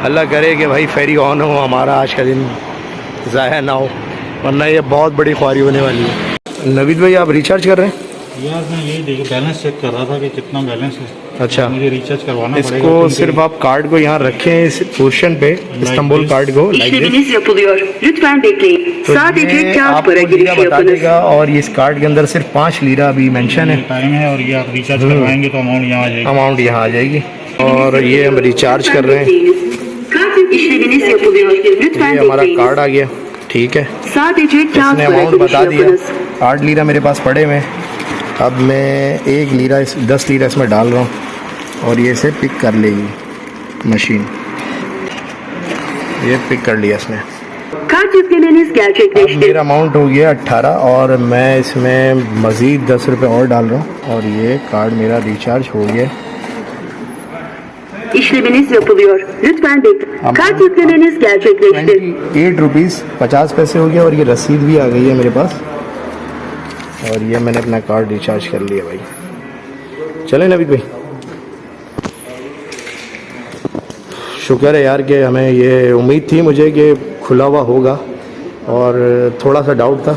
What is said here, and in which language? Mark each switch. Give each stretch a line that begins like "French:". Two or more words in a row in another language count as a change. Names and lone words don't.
Hindi: अल्लाह करे कि भाई
English: ferry on
Hindi: हो, हमारा आज का दिन ज़ाया ना हो, वरना ये बहुत बड़ी ख्वारी होने वाली है। नवीद भाई आप रिचार्ज कर रहे हैं? यार मैं यही देखो
English: balance check
Hindi: कर रहा था कि कितना बैलेंस है। अच्छा, मुझे रिचार्ज करवाना पड़ेगा। इसको सिर्फ आप कार्ड को यहाँ रखें इस पोर्शन पे, इस्तांबुल कार्ड को
Turkish: İşleminiz yapılıyor. Lütfen bekleyin. Sadece kağıt para girişi
Hindi: बता
Turkish: yapınız.
Hindi: देगा। और इस कार्ड के अंदर सिर्फ 5 लीरा अभी मेंशन है, टाइम है और ये आप रिचार्ज करवाएंगे तो अमाउंट यहाँ आ जाएगी। अमाउंट यहाँ आ जाएगी। और ये हम रिचार्ज कर रहे हैं,
Turkish: Kart işleminiz yapılıyor. Lütfen
Hindi: ये हमारा
Turkish: bekleyin.
Hindi: कार्ड आ गया। ठीक है,
Turkish: Sadece kağıt
Hindi: इसने
Turkish: para
Hindi: अमाउंट
Turkish: girişi
Hindi: बता दिया।
Turkish: yapınız.
Hindi: 8 लीरा मेरे पास पड़े हुए हैं, अब मैं 1 लीरा 10 लीरा इसमें डाल रहा हूँ और ये इसे पिक कर लेगी मशीन। ये पिक कर लिया इसने।
Turkish: Kart yüklemeniz
Hindi: अब
Turkish: gerçekleşti.
Hindi: मेरा अमाउंट हो गया 18 और मैं इसमें मज़ीद 10 रुपये और डाल रहा हूँ और ये कार्ड मेरा रिचार्ज हो गया।
Turkish: İşleminiz yapılıyor. Lütfen bekleyin. Kart yüklemeniz gerçekleşti.
Hindi: 28 रुपीज़ 50 पैसे हो गया और ये रसीद भी आ गई है मेरे पास और ये मैंने अपना कार्ड रिचार्ज कर लिया भाई। चलें नवीद भाई, शुक्र है यार कि हमें ये उम्मीद थी मुझे कि खुला हुआ होगा और थोड़ा सा डाउट था।